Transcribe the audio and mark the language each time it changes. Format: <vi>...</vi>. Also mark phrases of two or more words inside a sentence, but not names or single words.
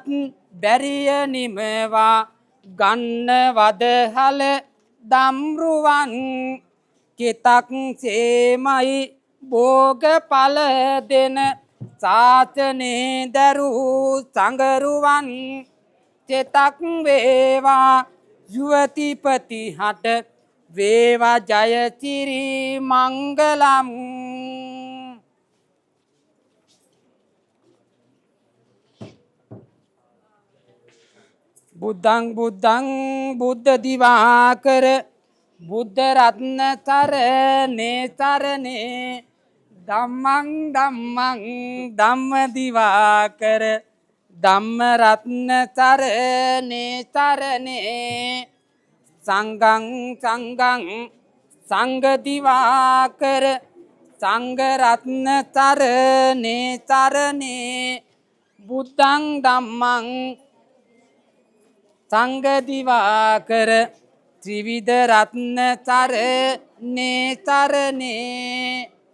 <si>බැරිය නිමවා ගන්න වදහල දම්රුවන් කෙතක් සේමයි භෝග ඵල දෙන සාසනේ දරූ සංගරුවන් තෙතක් වේවා යුවතිපති හට වේවා ජයසිරි මංගලම්.</si> <pi>බුද්ධං බුද්ධං බුද්ධ දිවාකර බුද්ධ රත්න තරනේ තරනේ ධම්මං ධම්මං ධම්ම දිවාකර ධම්ම රත්න තරනේ තරනේ සංඝං සංඝං සංඝ දිවාකර සංඝ රත්න තරනේ තරනේ බුද්ධං ධම්මං සංඝ දිවාකර ත්‍රිවිධ රත්න තරනේ තරනේ</pi>